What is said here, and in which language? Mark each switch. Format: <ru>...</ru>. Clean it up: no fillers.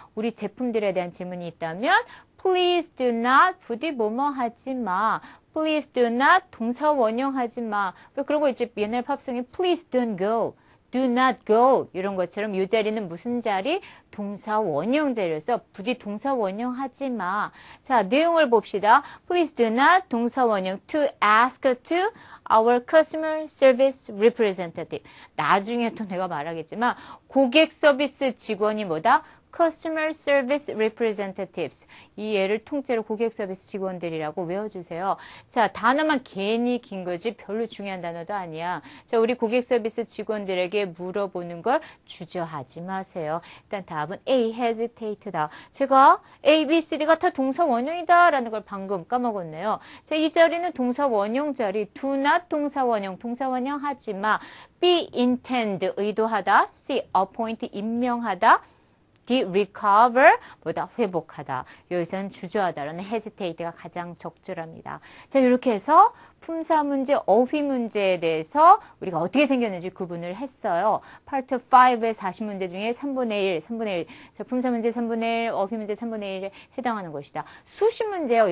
<ko>우리 제품들에 대한 질문이 있다면,</ko> <en>please do not,</en> <ko>부디 뭐뭐 하지 마.</ko> <en>Please do not,</en> <ko>동사 원형하지 마. 그러고 이제 옛날 팝송에</ko> <en>please don't go. do not go</en> <ko>이런 것처럼 이 자리는 무슨 자리? 동사 원형 자리여서 부디 동사 원형 하지 마. 자, 내용을 봅시다.</ko> <en>Please do not</en> <ko>동사 원형</ko> <en>to ask to our customer service representative.</en> <ko>나중에 또 내가 말하겠지만 고객 서비스 직원이 뭐다?</ko> <en>Customer Service Representatives.</en> <ko>이 예를 통째로 고객 서비스 직원들이라고 외워주세요. 자, 단어만 괜히 긴 거지 별로 중요한 단어도 아니야. 자, 우리 고객 서비스 직원들에게 물어보는 걸 주저하지 마세요. 일단 답은 A, hesitate다. 제가 A, B, C, D가 다 동사 원형이다 라는 걸 방금 까먹었네요. 자, 이 자리는 동사 원형 자리.</ko> <en>do not</en> <ko>동사 원형, 동사 원형 하지 마. B, intend, 의도하다. C, appoint, 임명하다. D, recover, 보다 회복하다. 여기서는 주저하다라는 hesitate가 가장 적절합니다. 자, 이렇게 해서 품사 문제, 어휘 문제에 대해서 우리가 어떻게 생겼는지 구분을 했어요. 파트 5의 40문제 중에 3분의 1. 자, 품사 문제 3분의 1, 어휘 문제 3분의 1에 해당하는 것이다. 수시 문제요.</ko>